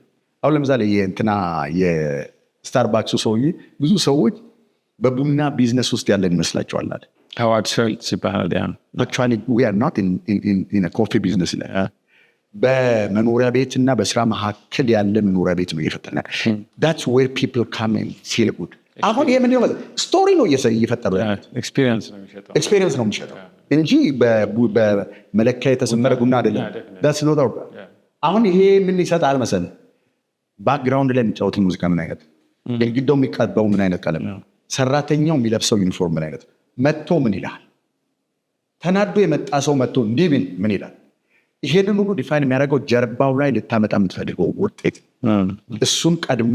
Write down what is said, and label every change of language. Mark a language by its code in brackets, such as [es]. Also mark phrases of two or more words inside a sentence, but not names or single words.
[am] አሁን ለምሳሌ የስታርባክሱ ሰውዬ ብዙ ሰዎች በቡና ቢዝነስ ውስጥ ያለን ይመስላቸዋል አለ ሃዋርድ ሸልትስ ይባላል። ኮፊ ቢዝነስ ላይ በመኖሪያ ቤት እና በስራ መካከል ያለ መኖሪያ ቤት ነው እየፈጠነ [en] that's where people come and feel good። [am] አሁን ይሄ ምን ይሆናል? ስቶሪ ነው እየፈጠሩ ኤክስፒሪየንስ ነው የሚሸጠው እንጂ በመለኪያ የተሰመረ ቡና አይደለም። [en] that's not our [am] አሁን ይሄ ምን ይሰጣል መሰለህ? ባክግራውንድ ላይ የሚጫወት ሙዚቃ ምን አይነት፣ ግድግዳው የሚቀባው ምን አይነት ቀለም፣ ሰራተኛው የሚለብሰው ዩኒፎርም ምን አይነት፣ መጥቶ ምን ይላል፣ ተናዶ የመጣ ሰው መጥቶ እንዲህ ምን ይላል። ይሄንን ሁሉ ዲፋይን የሚያደርገው ጀርባው ላይ ልታመጣ የምትፈልገው ውጤት፣ እሱን ቀድመህ